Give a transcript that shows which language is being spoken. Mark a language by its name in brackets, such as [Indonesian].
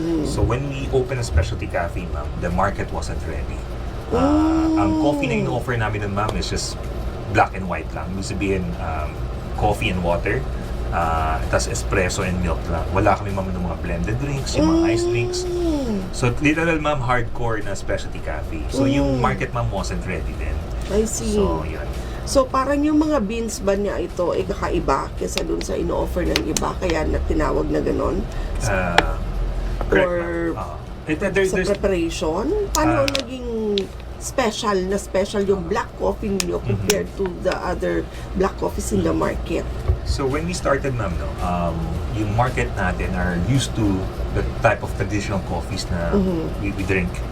[English] So, when we open a specialty cafe, ma'am, the market wasn't ready. [Filipino] Ang coffee na in-offer namin ng ma'am [English] is just black and white [Filipino] lang. Ibig sabihin, coffee and water, tas espresso and milk lang. Wala kami ma'am ng mga blended drinks, yung mga ice drinks. [English] So, literal ma'am, hardcore na specialty cafe. So, yung market ma'am wasn't ready then. I see. [Filipino] So, yun. So, parang yung mga beans ba niya ito ay kakaiba kaysa dun sa ino-offer ng iba, kaya na tinawag na ganon? [English] Correct, Or ma'am. [Filipino] sa preparation? Paano naging special yung [English] black coffee niyo compared to the other black coffees in the market? So when we started, ma'am, no, [Filipino] yung market natin [English] are used to the type of traditional coffees na we drink.